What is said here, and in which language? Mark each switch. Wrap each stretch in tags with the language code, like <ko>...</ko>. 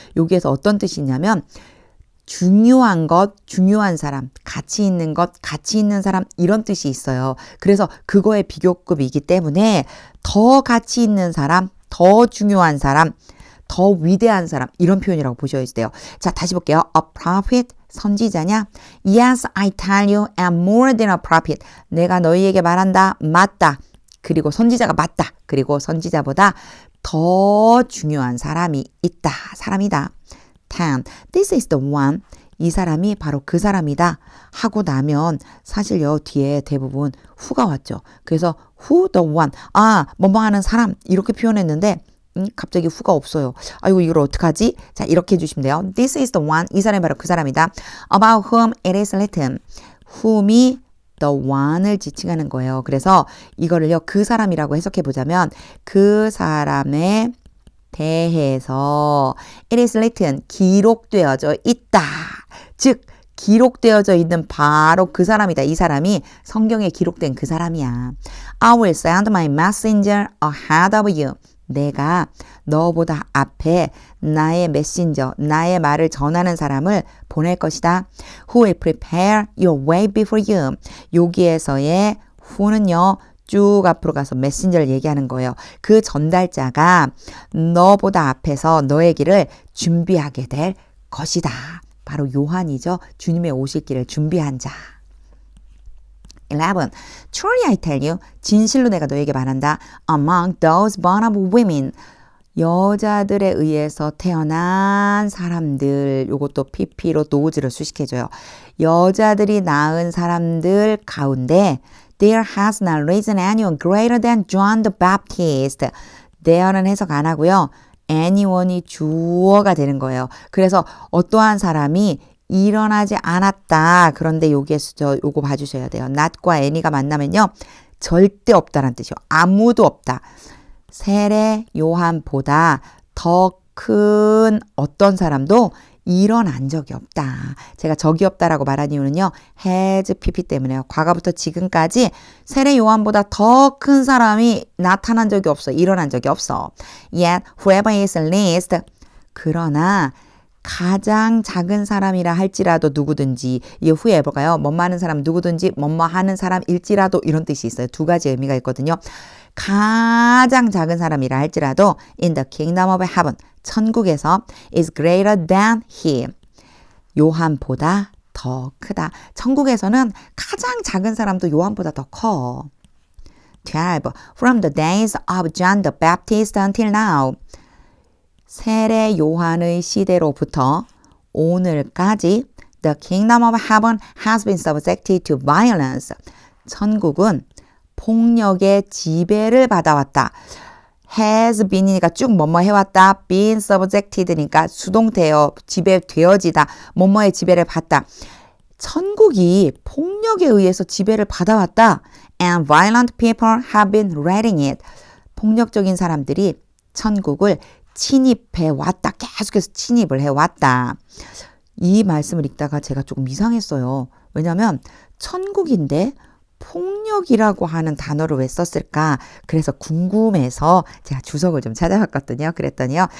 <ko>여기에서 어떤 뜻이 있냐면 중요한 것, 중요한 사람, 가치 있는 것, 가치 있는 사람 이런 뜻이 있어요. 그래서 그거의 비교급이기 때문에 더 가치 있는 사람, 더 중요한 사람, 더 위대한 사람 이런 표현이라고 보셔야 돼요. 자, 다시 볼게요.</ko> <en>A prophet,</en> <ko>선지자냐?</ko> <en>Yes, I tell you, and more than a prophet.</en> <ko>내가 너희에게 말한다. 맞다. 그리고 선지자가 맞다. 그리고 선지자보다 더 중요한 사람이 있다. 사람이다.</ko> <en>10. This is the one.</en> <ko>이 사람이 바로 그 사람이다 하고 나면 사실요 뒤에 대부분 who가 왔죠.</ko> <en>그래서 who the one.</en> <ko>아, 뭐뭐 하는 사람 이렇게 표현했는데 갑자기 who가 없어요. 아이고 이걸 어떡하지? 자 이렇게 해주시면 돼요.</ko> <en>This is the one.</en> <ko>이 사람이 바로 그 사람이다.</ko> <en>About whom it is written.</en> <ko>whom이 the one을 지칭하는 거예요. 그래서 이거를요 그 사람이라고 해석해 보자면 그 사람의 대해서</ko> <en>it is written</en> <ko>기록되어져 있다. 즉 기록되어져 있는 바로 그 사람이다. 이 사람이 성경에 기록된 그 사람이야.</ko> <en>I will send my messenger ahead of you.</en> <ko>내가 너보다 앞에 나의 메신저, 나의 말을 전하는 사람을 보낼 것이다.</ko> <en>Who will prepare your way before you.</en> <ko>여기에서의 who는요. 쭉 앞으로 가서 메신저를 얘기하는 거예요. 그 전달자가 너보다 앞에서 너의 길을 준비하게 될 것이다. 바로 요한이죠. 주님의 오실 길을 준비한 자. 11.</ko> <en>Truly I tell you,</en> <ko>진실로 내가 너에게 말한다.</ko> <en>Among those born of women,</en> <ko>여자들에 의해서 태어난 사람들, 요것도 pp로 nose를 수식해줘요. 여자들이 낳은 사람들 가운데</ko> <en>There has not risen anyone greater than John the Baptist.</en> <ko>There는 해석 안 하고요. anyone이 주어가 되는 거예요. 그래서 어떠한 사람이 일어나지 않았다. 그런데 여기에서 요거 봐주셔야 돼요. not과 any가 만나면요. 절대 없다라는 뜻이요. 아무도 없다. 세례 요한보다 더 큰 어떤 사람도 일어난 적이 없다. 제가 적이 없다라고 말한 이유는요. has pp 때문에요. 과거부터 지금까지 세례 요한보다 더 큰 사람이 나타난 적이 없어. 일어난 적이 없어.</ko> <en>Yet whoever is least</en> <ko>그러나 가장 작은 사람이라 할지라도 누구든지 이 whoever가요. 뭐뭐 하는 사람 누구든지 뭐뭐 하는 사람일지라도 이런 뜻이 있어요. 두 가지 의미가 있거든요. 가장 작은 사람이라 할지라도</ko> <en>in the kingdom of heaven</en> <ko>천국에서</ko> <en>is greater than he</en> <ko>요한보다 더 크다. 천국에서는 가장 작은 사람도 요한보다 더 커. 12.</ko> <en>From the days of John the Baptist until now.</en> <ko>세례 요한의 시대로부터 오늘까지</ko> <en>The kingdom of heaven has been subjected to violence.</en> <ko>천국은 폭력의 지배를 받아왔다. has been이니까 쭉 뭐뭐 해왔다. been subjected니까 수동태요. 지배되어지다. 뭐뭐의 지배를 받다. 천국이 폭력에 의해서 지배를 받아왔다.</ko> <en>And violent people have been raiding it.</en> <ko>폭력적인 사람들이 천국을 침입해왔다. 계속해서 침입을 해왔다. 이 말씀을 읽다가 제가 조금 이상했어요. 왜냐하면 천국인데 폭력이라고 하는 단어를 왜 썼을까? 그래서 궁금해서 제가 주석을 좀 찾아봤거든요. 그랬더니요.</ko>